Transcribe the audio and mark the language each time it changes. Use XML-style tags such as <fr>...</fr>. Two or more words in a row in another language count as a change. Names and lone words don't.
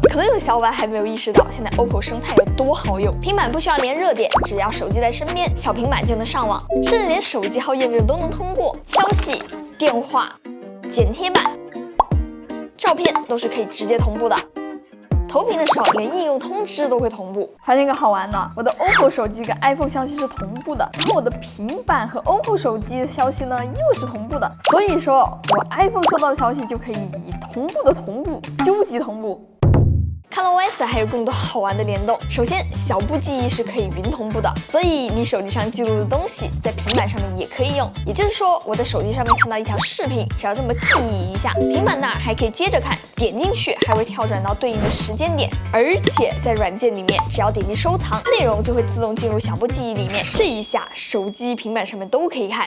<zh>可能有小伙伴還沒有意識到現在 OPPO 生態有多好用，平板不需要連熱點，只要手機在身邊，小平板就能上網，甚至連手機號驗證都能通過，消息、電話、剪貼板、照片都是可以直接同步的。投屏的時候，連應用通知都會同步。發現一個好玩的，我的 OPPO 手機跟 iPhone 消息是同步的，然后我的平板和 OPPO 手機的消息呢又是同步的。所以說我 iPhone 收到的消息就可以以同步的同步，究极同步。ColorOS 還有更多好玩的聯動。首先，小步記憶是可以雲同步的，所以你手機上記錄的東西在平板上面也可以用。也就是說，我在手機上面看到一條視頻，只要這麼記憶一下，平板那兒還可以接着看，點進去還會跳轉到對應的時間點。而且在軟件裡面，只要點擊收藏，內容就會自動進入小步記憶裡面，這一下手機、平板上面都可以看。</zh>